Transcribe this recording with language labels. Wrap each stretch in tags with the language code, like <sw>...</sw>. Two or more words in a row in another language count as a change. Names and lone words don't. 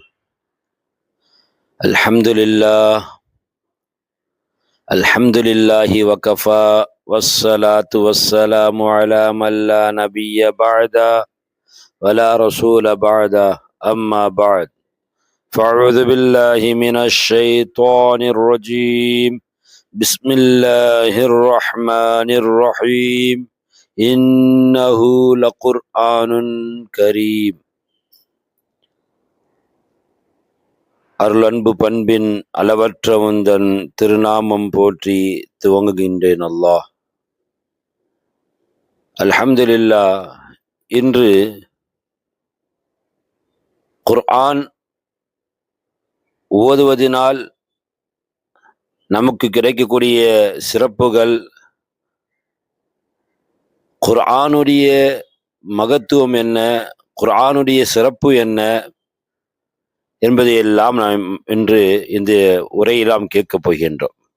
<ar>الحمد لله وكفى والصلاة والسلام على من لا نبي بعد ولا رسول بعد أما بعد فأعوذ بالله من الشيطان الرجيم. بسم الله الرحمن الرحيم. إنه لقرآن كريم.</ar> <ta>அருளன்பு பண்பின் அளவற்ற உந்தன் திருநாமம் போற்றி துவங்குகின்றேன்.</ta> <ar>الله الحمد لله.</ar> <ta>இன்று குர்ஆன் ஓதுவதினால் நமக்கு கிடைக்கக்கூடிய சிறப்புகள், குர்ஆனுடைய மகத்துவம் என்ன, குர்ஆனுடைய சிறப்பு என்ன என்பதையெல்லாம் நாம் இன்று இந்த உரையெல்லாம் கேட்கப் போகின்றோம்.</ta>